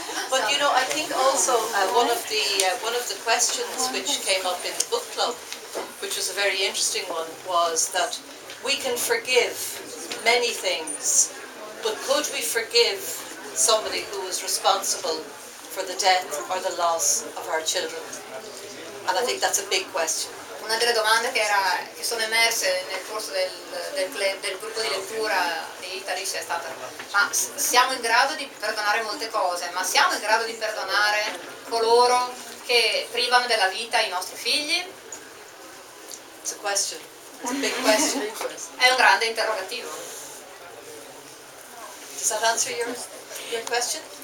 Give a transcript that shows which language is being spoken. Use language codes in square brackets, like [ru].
[en] But you know, I think also one of the questions which came up in the book club, which was a very interesting one, was that we can forgive many things, but could we forgive somebody who was responsible for the death or the loss of our children? And I think that's a big question. [it] Una delle domande che sono emerse nel corso del gruppo di lettura di Italia è stata: ma siamo in grado di perdonare molte cose, ma siamo in grado di perdonare coloro che privano della vita i nostri figli? [en] It's a question. It's a big question. [it] È un grande interrogativo. [en] Does that answer your question?